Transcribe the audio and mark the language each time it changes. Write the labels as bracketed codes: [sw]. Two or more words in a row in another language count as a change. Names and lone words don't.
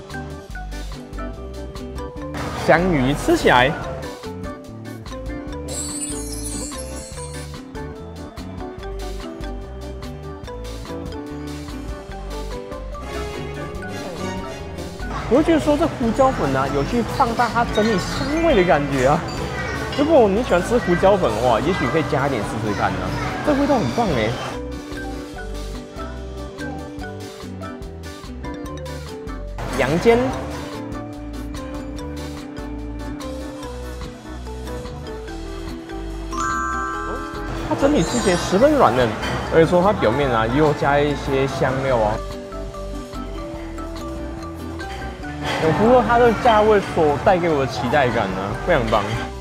[zh] 香魚吃起來，我会覺得說這胡椒粉啊，有去放大它整體香味的感覺啊。如果你喜歡吃胡椒粉的話，也許可以加一點試試看呢。這味道很棒哎。羊肩，它整體吃起來十分軟嫩，而且說它表面啊也有加一些香料啊，有符合它的價位所帶給我的期待感呢，非常棒。